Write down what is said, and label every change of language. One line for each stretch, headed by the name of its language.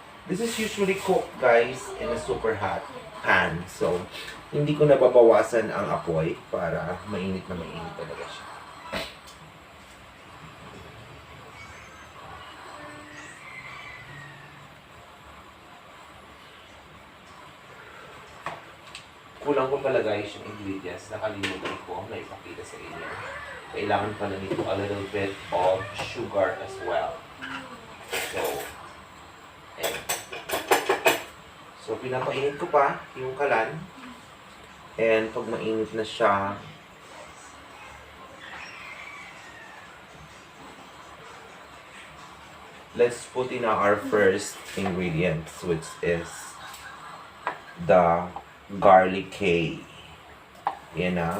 English: This is usually cooked, guys, in a super hot pan.
Filipino: So, hindi ko nababawasan ang apoy para mainit na mainit talaga siya. Kulang ko pala guys yung ingredients. Nakalimutan ko na ipakita sa inyo. Kailangan pala nito
English: a little bit of sugar as well.
Filipino: So, ayan. So, pinapainit ko pa yung kalan.
English: And
Filipino: pag mainit na siya,
English: let's put in our first ingredients, which is the garlic hay.
Filipino: Yan na.